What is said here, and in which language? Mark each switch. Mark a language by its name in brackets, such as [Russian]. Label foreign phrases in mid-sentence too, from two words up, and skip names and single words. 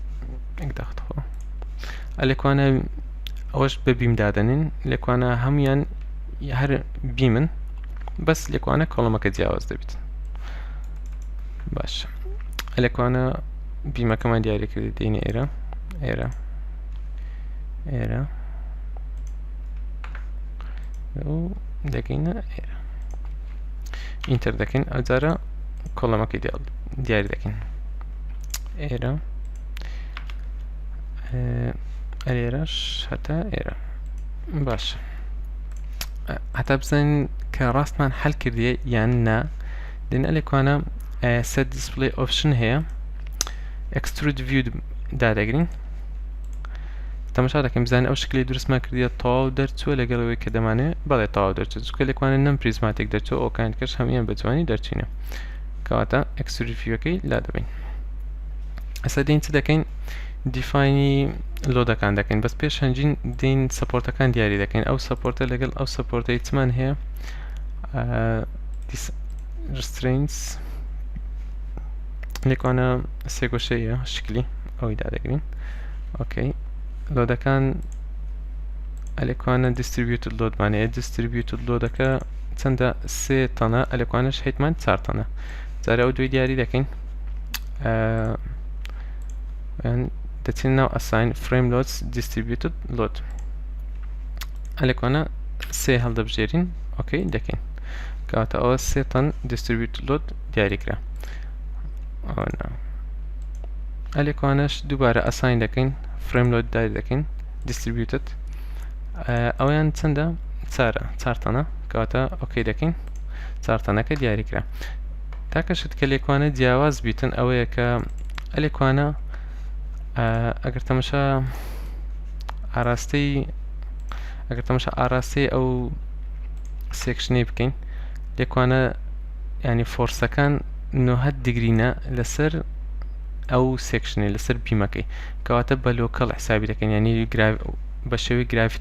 [Central Kurdish] ئەلێکوانە ئەوەش بە بیم دادەنین لێکوانە هەمویان هەر بیمن بەس لێکوانە کۆڵمەکە جیاواز دەبێت باش ئەلێکوانە بیمەکەمان دیاری کردی دێنێ ئێرە ئێرە ئێرە و دەگەینە ئێرە ئینتەر دەکەین ئەوجارە کۆڵەمەکەی دیاری دەکەین ئێرە ئەرێرەش هەتا ئێرە باش هەتا بزانین کە ڕاستمان حەل کردیە یان نا دێن ئەلێکوانە [English] set display option [Central Kurdish] هەیە [English] extrude view [Central Kurdish] دادەگرین تەماشا دەکەین بزانین ئەو شکلی دروستمان کردیە تەواو دەرچووە لەگەڵەوەی کە دەمانێت بەڵێ تەواو دەرچووە چونکە لێکوانە non-prismatic دەرچووە ئەوکان کەش هەمویان بە جوانی دەرچوینە کەواتە [English] extrude view- [Central Kurdish] ەکەی لا دەبین ئێستا دێین چ دەکەین دیفاینی لۆدەکان دەکەین بەس پێش هەنجین دێین سەپۆرتەکان دیاری دەکەین ئەو سەپۆرتە لەگەڵ ئەو سەپۆرتەی چمان هەیە restraints لێکوانە سێ گۆشەیە شکلی ئەوی دادەگرین ئۆکەی لۆدەکان ئەلێکوانە distributed لۆدمانەیە distributed لۆدەکە چەندە سێ تەنە ئەلێکوانەش هەیتمان چار تەنە جارە ئەو دوی دیاری دەکەین دەچین ناو [English] assign frame loads distributed load [Central Kurdish] ئەلێکوانە سێ هەڵدەبژێرین ئۆکەی دەکەین کەواتە ئەوە سێ تەن [English] distributed load [Central Kurdish] دیاریکرا ئەلێکوانەش دووبارە assign دەکەین [English] frame load [Central Kurdish] دیاری دەکەین distributed ئەویان چەندە چارە چار تەنە کەواتە ئۆکەی دەکەین چار تەنەکە دیاریکرا تاکەشت کە لێکوانە جیاواز بیتن ئەوەیە کە ئەلێکوانە ئەگەر تەماشا ئاراستەی ئەو سێکشنەی بکەین لێکوانە ینی فۆرسەکان 90 دیگرینە لەسەر ئەو سێکشنێ لەسەر بیمەکەی کەواتە بە لۆکەڵ حسابی دەکەین ینی بە شێوەی گرافیتی